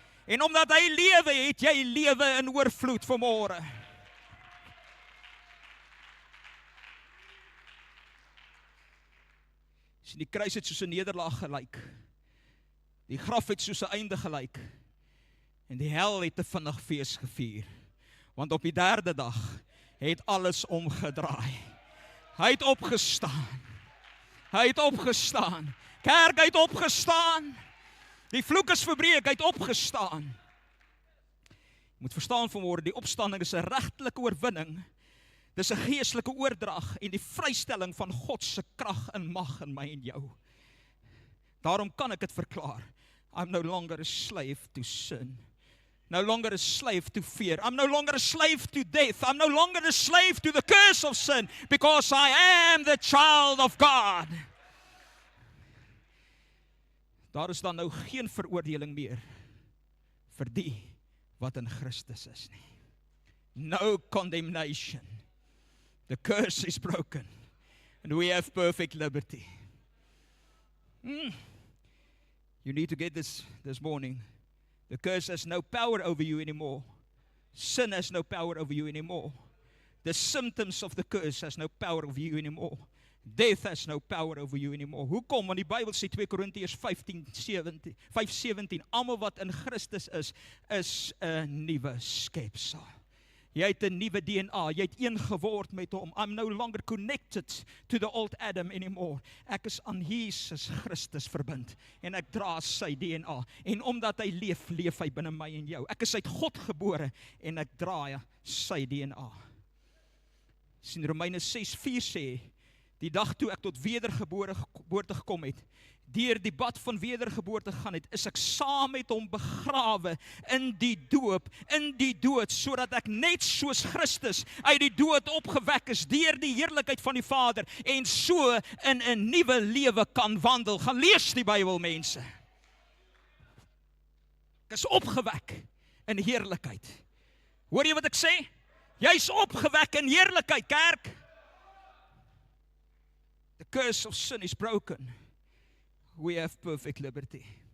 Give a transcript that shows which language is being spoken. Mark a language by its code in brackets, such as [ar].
[af] En omdat hy lewe, het jy lewe in oorvloed vanmôre. Die kruis het soos 'n nederlaag gelyk. Die graf het soos 'n einde gelyk. En die hel het 'n vinnig fees gevier. Want op die 3de dag het alles omgedraai. Hy het opgestaan. Hy het opgestaan. Kerk, hy het opgestaan. Die vloek is verbreek, hy het opgestaan. Jy moet verstaan vanmôre, die opstanding is 'n regtelike oorwinning. Dis 'n geestelike oordrag en die vrystelling van God se krag en mag in my en jou. Daarom kan ek dit verklaar. [en] I'm no longer a slave to sin. No longer a slave to fear. I'm no longer a slave to death. I'm no longer a slave to the curse of sin, because I am the child of God. [af] Daar is dan nou geen veroordeling meer vir die wat in Christus is nie. [en] No condemnation. The curse is broken, and we have perfect liberty. You need to get this morning. The curse has no power over you anymore. Sin has no power over you anymore. The symptoms of the curse has no power over you anymore. Death has no power over you anymore. [af] Hoekom? Want die Bybel sê 2 Korintiërs 5:17, almal wat in Christus is 'n nuwe skepsel. Jy het 'n nuwe DNA, jy het een geword met hom. [en] I'm no longer connected to the old Adam anymore. [af] Ek is aan Jesus Christus verbind en ek dra sy DNA. En omdat hy leef, leef hy binne my en jou. Ek is uit God gebore en ek dra sy DNA. Sien Romeine 6:4 sê, die dag toe ek tot wedergeboorte gekom het, deur die bad van wedergeboorte gegaan het, is ek saam met hom begrawe in die dood, sodat ek net soos Christus uit die dood opgewek is deur die heerlikheid van die Vader, en so in 'n nuwe lewe kan wandel. Gaan lees die Bybel, mense. Ek is opgewek in heerlikheid. Hoor jy wat ek sê? Jy's opgewek in heerlikheid, kerk. [en] The curse of sin is broken. We have perfect liberty.